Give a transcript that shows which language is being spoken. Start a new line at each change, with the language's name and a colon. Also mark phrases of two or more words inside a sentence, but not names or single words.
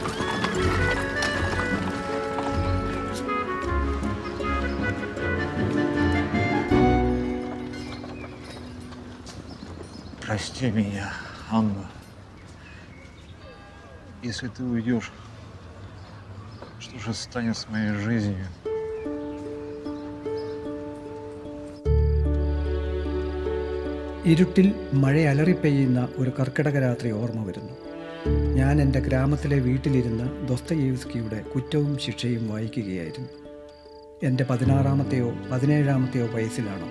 Russian: Прости меня, Анна. Если ты уйдешь, что же станет с моей жизнью?
Malayalam: ഇരുട്ടിൽ മഴ അലറിപ്പെയ്യുന്ന ഒരു കർക്കിടക രാത്രി ഓർമ്മ വരുന്നു. ഞാൻ എൻ്റെ ഗ്രാമത്തിലെ വീട്ടിലിരുന്ന് ദൊസ്തയേവ്സ്കിയുടെ കുറ്റവും ശിക്ഷയും വായിക്കുകയായിരുന്നു. എൻ്റെ 16-ാമത്തെയോ 17-ാമത്തെയോ വയസ്സിലാണത്.